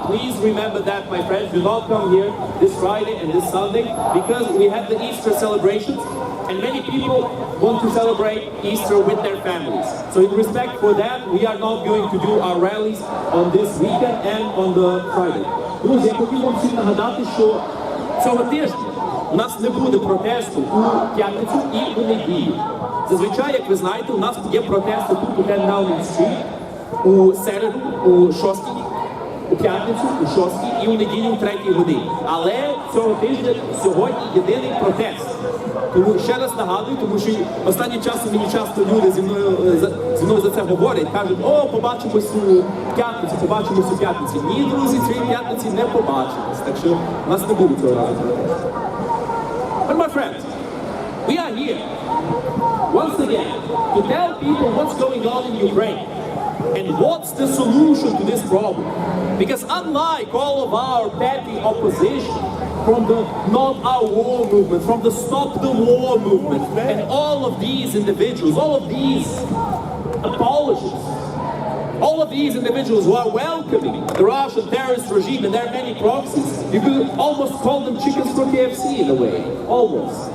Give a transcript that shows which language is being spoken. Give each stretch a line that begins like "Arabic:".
English: Please remember that, my friends. Do not come here this Friday and this Sunday because we have the Easter celebrations and many people want to celebrate Easter with their families. So in respect for that, we are not going to do our rallies on this weekend and on the Friday.
Ukrainian: Друзі, я хотів вам всім нагадати, що цього тижня у нас не буде протесту у п'ятницю і у неділю. Зазвичай, як ви знаєте, у нас є протести тут у 10 Downing Street у середу, у 6, у п'ятницю, у 6 і у неділю у 3 годині. Але цього тижня сьогодні єдиний протест. Тому ще раз нагадую, тому що останнім часом мені часто люди зі мною за це говорять, кажуть, о, побачимось у п'ятницю, побачимось у п'ятниці. Ні, друзі, цієї п'ятниці не побачимось. Так що у нас не буде цього разу.
English: But my friends, we are here, once again, to tell people what's going on in Ukraine and what's the solution to this problem. Because unlike all of our petty opposition from the Not Our War movement, from the Stop the War movement, and all of these individuals, all of these apologists, all of these individuals who are welcoming the Russian terrorist regime and their many proxies, you could almost call them chickens for KFC in a way, almost.